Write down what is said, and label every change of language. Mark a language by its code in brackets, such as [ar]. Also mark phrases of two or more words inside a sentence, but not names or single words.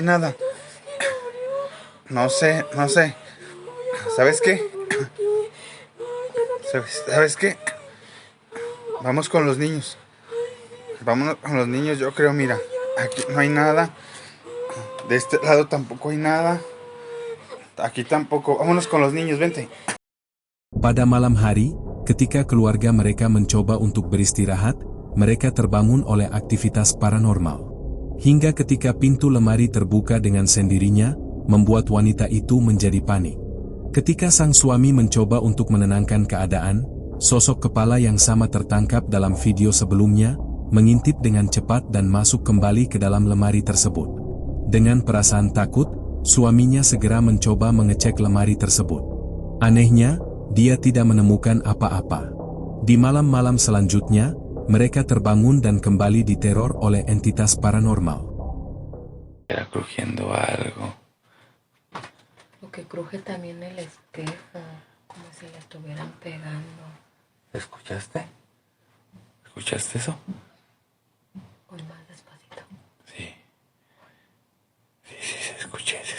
[es] No sé. ¿Sabes qué? Vamos con los niños. Yo creo, mira. Aquí no hay nada. De este lado tampoco hay nada. Aquí tampoco. Vámonos con los niños, vente. [id] Pada malam hari, ketika keluarga mereka mencoba untuk beristirahat, mereka terbangun oleh aktivitas paranormal. Hingga ketika pintu lemari terbuka dengan sendirinya, membuat wanita itu menjadi panik. Ketika sang suami mencoba untuk menenangkan keadaan, sosok kepala yang sama tertangkap dalam video sebelumnya, mengintip dengan cepat dan masuk kembali ke dalam lemari tersebut. Dengan perasaan takut, suaminya segera mencoba mengecek lemari tersebut. Anehnya, dia tidak menemukan apa-apa. Di malam-malam selanjutnya, mereka terbangun dan kembali diteror oleh entitas paranormal. [es] Era crujiendo algo. Lo que cruje también el espejo, como si le estuvieran pegando. ¿Escuchaste? ¿Escuchaste eso? Con más despacito. Sí, se escuché.